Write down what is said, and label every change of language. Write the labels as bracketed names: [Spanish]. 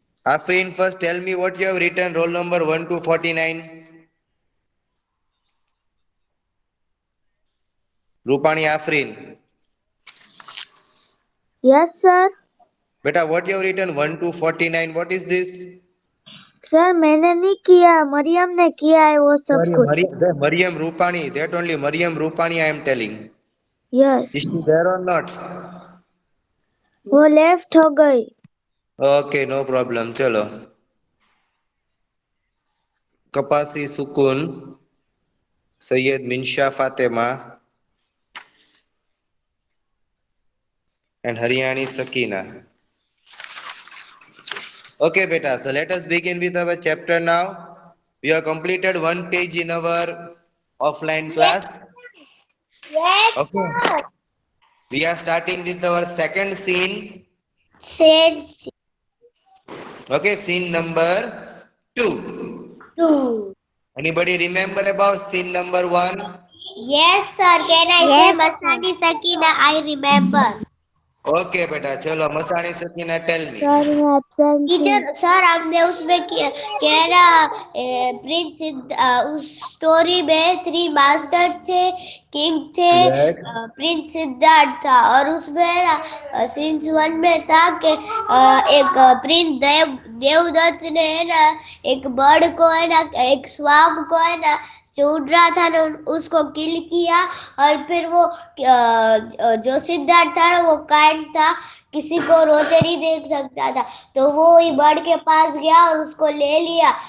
[English] Afrin, first tell me what you have written, roll number 1 to 49. Rupani Afrin. Yes sir. Beta, what you have written 1 to 49? What is this? [Hindi] Sir मैंने नहीं किया, मरियम ने किया है वो सब [English] Sorry, [Hindi] कुछ। [English] Mariam Rupani. That only Mariam Rupani I am telling. Yes. Is she there or not? [Hindi] वो लेफ्ट हो गई। [English] Okay, no problem. Chalo. Kapasi Sukun. Sayyid Minsha Fatima. And Haryani Sakina. Okay, beta. So let us begin with our chapter now. We have completed one page in our offline class. Yes, Okay. sir. We are starting with our second scene. Same Okay, scene number 2. two. Anybody remember about scene number 1? Yes, sir. Can I say yes, Masani Sakina? I remember. Okay, beta. Chalo, Masani Sakina, tell me. [Hindi] Sir मैं absent teacher sir हमने उसमें कह रहा Prince उस story में 3 masters थे, king थे, [English] Yes. [Hindi] Prince Siddharth था और उसमें सीन्स 1 में था कि एक प्रिंस देवदत्त ने है ना एक बर्ड को है ना एक स्वाम को है ना उड़ रहा था ना उसको किल किया और फिर वो जो सिद्धार्थ था वो काइंड था, किसी को रोते नहीं देख सकता था, तो वो बर्ड के पास गया और उसको ले लिया।